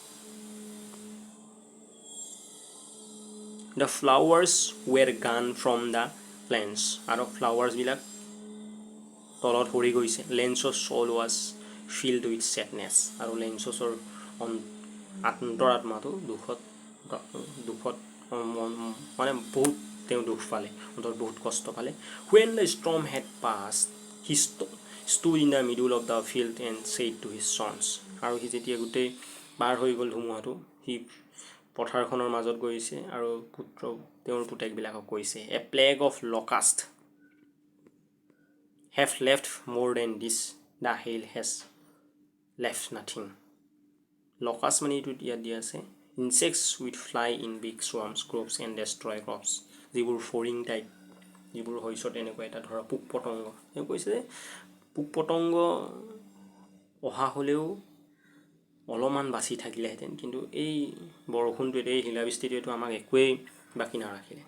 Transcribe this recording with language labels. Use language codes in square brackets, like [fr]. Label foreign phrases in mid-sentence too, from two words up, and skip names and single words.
[en] the flowers were gone from the plants, [as] আৰু ফ্লাৱাৰ্ছবিলাক তলত সৰি গৈছে। [en] Lencho's soul was filled with sadness, [as] আৰু লেঞ্চছৰ অন্তৰাত্মাটো দুখত মানে বহুত তেওঁ দুখ পালে, অন্তৰত বহুত কষ্ট পালে। [en] When the storm had passed, he stood in the middle of the field and said to his sons, [as] আৰু সি যেতিয়া গোটেই পাৰ হৈ গ'ল ধুমুহাটো, সি পথাৰখনৰ মাজত গৈছে আৰু তেওঁৰ পুতেকবিলাকক কৈছে, [en] A plague of locusts have left more than this, the hail has left nothing. [as] লকাষ্ট মানে এইটো ইয়াত দিয়া আছে, [en] insects with fly in big swarms crops and destroy crops, [as] যিবোৰ ফৰিং টাইপ, যিবোৰ শস্যত এনেকুৱা এটা ধৰা পোক পতংগ। তেওঁ কৈছে যে পোক পতংগ অহা হ'লেও অলপমান বাচি থাকিলেহেঁতেন, কিন্তু এই বৰষুণটোৱে, এই শিলাবৃষ্টিটোৱেতো আমাক একোৱেই বাকী নাৰাখিলে।